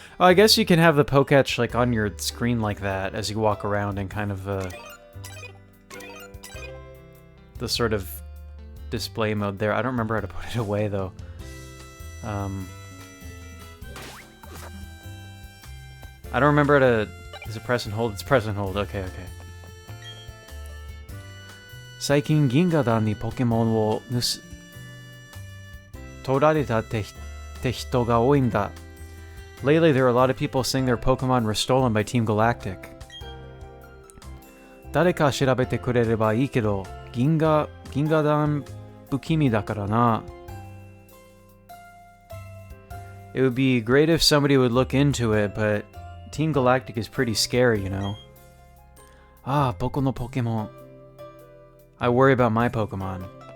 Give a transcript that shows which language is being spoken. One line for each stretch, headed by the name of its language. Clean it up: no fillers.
English: Oh, I guess you can have the Poketch, like, on your screen like that as you walk around in kind of the sort of display mode there. I don't remember how to put it away, though. I don't remember how to... Is it press and hold? It's press and hold. Okay.
Japanese: 最近銀河団にポケモンを取られたって人が多いんだ.
English: Lately, there are a lot of people saying their Pokemon were stolen by Team Galactic.
Japanese: 誰か調べてくれればいいけど、銀河団不気味だからな.
English: It would be great if somebody would look into it, but Team Galactic is pretty scary, you know.
Japanese: 僕のポケモン.
English: I worry about my Pokemon.